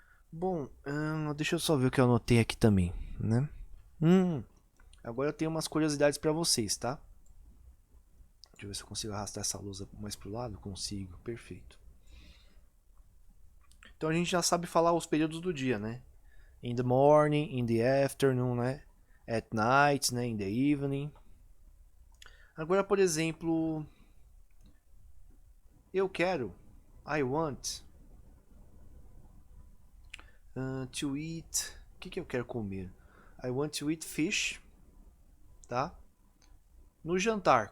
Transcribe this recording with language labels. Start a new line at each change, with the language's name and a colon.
Portuguese: Bom, deixa eu só ver o que eu anotei aqui também, né? Agora eu tenho umas curiosidades pra vocês, tá? Deixa eu ver se eu consigo arrastar essa lousa mais pro lado. Consigo, perfeito. Então a gente já sabe falar os períodos do dia, né?
English: In the morning, in the afternoon, né? At night, né? In the evening.
Portuguese: Agora, por exemplo, eu quero,
English: I want to eat.
Portuguese: O que eu quero comer?
English: I want to eat fish, tá?
Portuguese: No jantar.